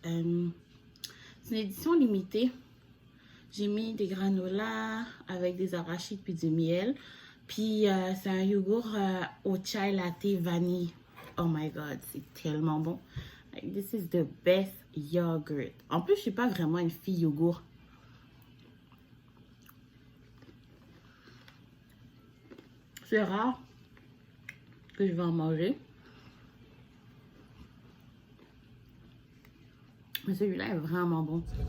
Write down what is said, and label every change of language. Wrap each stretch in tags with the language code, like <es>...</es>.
<fr>C'est une édition limitée. J'ai mis des granolas avec des arachides puis du miel. Puis c'est un yogourt au chai latte vanille.</fr> <en>Oh my god,</en> <fr>c'est tellement bon.</fr> <en>Like, this is the best yogurt.</en> <fr>En plus, je suis pas vraiment une fille yogourt. C'est rare que je vais en manger. Mais celui-là est vraiment bon.</fr>